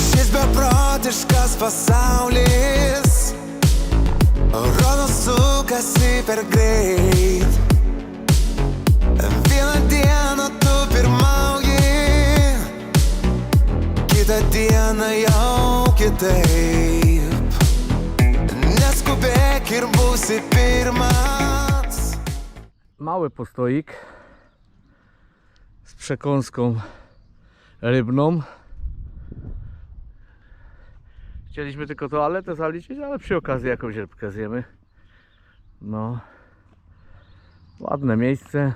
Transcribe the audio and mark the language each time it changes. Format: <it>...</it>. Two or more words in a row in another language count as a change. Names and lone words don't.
<lt>beprotiškas pasaulis, rodo sukasi per greit. Vieną dieną tu pirmauji, kitą dieną jau kitaip. Neskubėk ir būsi pirmas.</lt> <pl>Mały postoik z przekąską rybną. Chcieliśmy tylko toaletę zaliczyć, ale przy okazji jakąś rybkę zjemy. No, ładne miejsce.</pl>